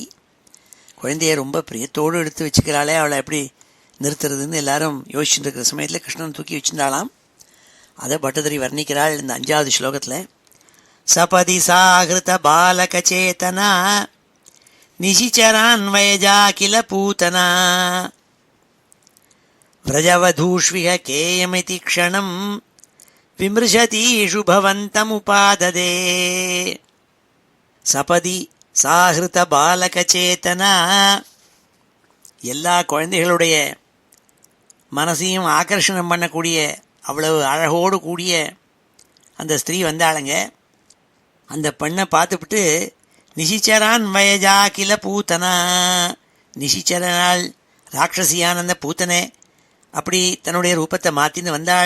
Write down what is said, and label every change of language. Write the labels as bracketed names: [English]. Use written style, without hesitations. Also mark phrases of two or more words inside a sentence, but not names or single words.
[Tamil] குழந்தைய ரொம்ப பிரியத்தோடு எடுத்து வச்சுக்கிறாளே, அவளை எப்படி நிறுத்துறதுன்னு எல்லாரும் யோசிச்சுட்டு இருக்கிற சமயத்தில் கிருஷ்ணன் தூக்கி வச்சுருந்தாளாம். அதை பட்டதிரி வர்ணிக்கிறாள் இந்த 5வது ஸ்லோகத்தில். [Sanskrit] सपदि साहृत बालकचेतना निशिचरान्वयजा किल पूतना व्रजवधूष्विह केयमिति क्षणं विमृशतीषु भवन्तमुपाददे. सपदि साहृत बालक चेतना, [Tamil] எல்லா குழந்தைகளுடைய மனசையும் ஆகர்ஷணம் பண்ணக்கூடிய அவ்வளவு அழகோடு கூடிய அந்த ஸ்திரீ வந்தாளுங்க. அந்த பெண்ணை பார்த்துவிட்டு [Sanskrit] निशिचरान् वयजा किल पूतना, [Tamil] நிஷிச்சரனால் ராட்சசியான அந்த பூத்தனை அப்படி தன்னுடைய ரூபத்தை மாற்றின்னு வந்தாள்.